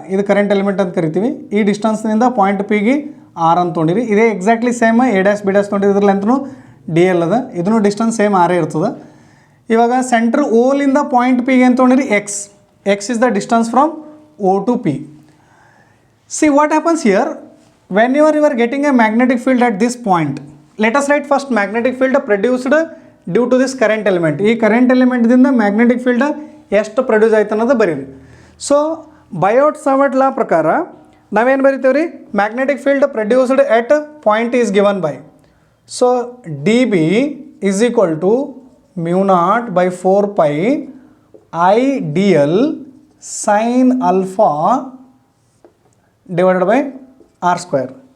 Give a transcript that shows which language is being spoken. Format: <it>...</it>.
<kn>ಇದು current element ಅಂತ ಕರಿತೀವಿ. ಈ ಡಿಸ್ಟೆನ್ಸ್ನಿಂದ ಪಾಯಿಂಟ್ ಪಿಗೆ ಆರ್ ಅಂತ ತೊಗೊಂಡಿರಿ. ಇದೇ exactly same A dash be dash ತೊಗೊಂಡಿರಿ, ಇದ್ರ ಲೆಂತ್ನು ಡಿ ಎಲ್ ಅದ, ಇದನ್ನು ಡಿಸ್ಟೆನ್ಸ್ ಸೇಮ್ ಆರೇ ಇರ್ತದೆ. ಇವಾಗ ಸೆಂಟ್ರ್ ಓಲಿಂದ ಪಾಯಿಂಟ್ ಪಿಗೆ ಏನು ತೊಗೊಂಡಿರಿ</kn> <en>X is the distance from O to P. See what happens here, whenever you are getting a magnetic field at this point, let us write first magnetic field produced due to this current element.</en> <kn>ಈ current element ದಿಂದ magnetic field ಎಷ್ಟು produce ಆಯ್ತು ಅನ್ನೋದು ಬರೀರಿ. So ಬಯೋಟ್-ಸಾವರ್ಟ್ ಲಾ ಪ್ರಕಾರ ನಾವೇನು ಬರಿತೀವಿ ರೀ,</kn> <en>Magnetic field produced at point is given by, so d B is equal to mu naught by 4 pi I d l sine alpha divided by r square.</en>